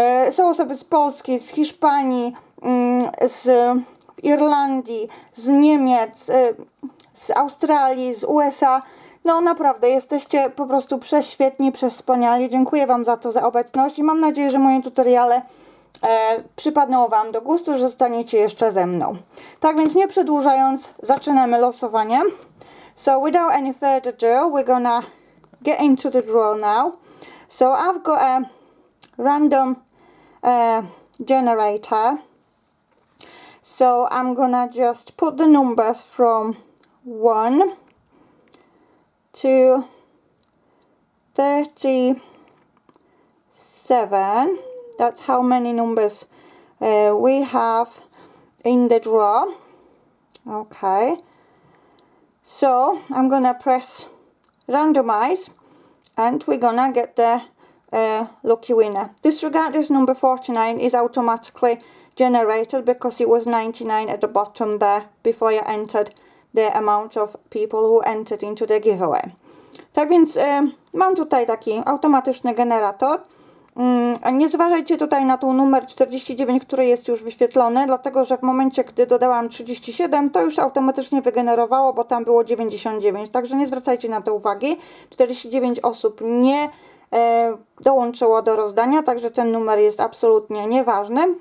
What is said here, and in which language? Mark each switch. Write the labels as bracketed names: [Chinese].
[Polish] Są osoby z Polski, z Hiszpanii, z Irlandii, z Niemiec, z Australii, z USA. No naprawdę, jesteście po prostu prześwietni, przewspaniali. Dziękuję Wam za to, za obecność i mam nadzieję, że moje tutoriale przypadną Wam do gustu, że zostaniecie jeszcze ze mną. Tak więc nie przedłużając, zaczynamy losowanie. [English] So without any further ado, we're gonna get into the draw now. So I've got a random generator. So I'm gonna just put the numbers from 1 to 37. That's how many numbers we have in the draw. Okay, so I'm gonna press randomize and we're gonna get the lucky winner. Disregard this number 49 is automatically generated because it was 99 at the bottom there before you entered the amount of people who entered into the giveaway. [Polish] Tak więc mam tutaj taki automatyczny generator. Nie zważajcie tutaj na tą numer 49, który jest już wyświetlony, dlatego że w momencie, gdy dodałam 37, to już automatycznie wygenerowało, bo tam było 99. Także nie zwracajcie na to uwagi. 49 osób nie dołączyło do rozdania, także ten numer jest absolutnie nieważny.